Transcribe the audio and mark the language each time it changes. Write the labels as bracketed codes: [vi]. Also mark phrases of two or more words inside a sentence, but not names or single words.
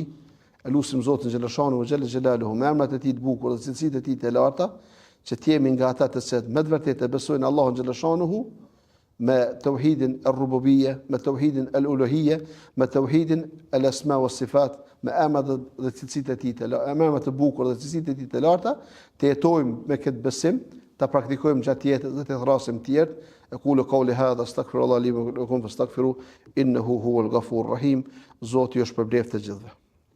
[sq] Elusim Zotin xhelashanu [ar] جل جلاله [sq] me emrat e tij të bukur dhe cilësitë e tij të larta, që të jemi nga ata të cilët me të vërtetë besojnë Allahun xhelashanuhu me tauhidin ar-rububiyya, me tauhidin al-uluhiyya, me tauhidin [ar] الأسماء والصفات, [sq] me emrat dhe cilësitë e tij të larta, emrat të bukur dhe cilësitë e tij të larta, të jetojmë me këtë besim, ta praktikojmë gjatë jetës dhe të thrasim të tjerë. [ar] أقول قولي هذا استغفر الله لي ولكم فاستغفروه إنه هو الغفور الرحيم. [sq] Zoti ju shpërblet të gjithëve.